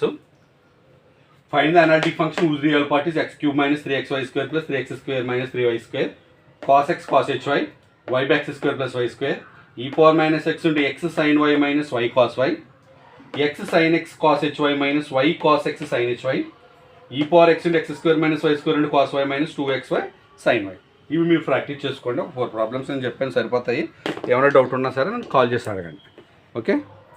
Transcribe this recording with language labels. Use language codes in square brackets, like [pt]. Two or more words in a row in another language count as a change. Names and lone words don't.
[en] find the analytic function whose real part is x cube minus 3xy square plus 3x square minus 3y square cos x cos hy y by x square plus y square e power minus x into x sin y minus y cos y x sin x cos hy minus y cos x sin hy e power x into x square minus y square into cos y minus 2xy sin y. [te] ఇవి మీరు ప్రాక్టీస్ చేసుకోండి. 4 ప్రాబ్లమ్స్ అని చెప్పాను, సరిపోతాయి. ఏమైనా డౌట్ ఉన్నా సరే నన్ను కాల్ చేసి అడగండి. ఓకే.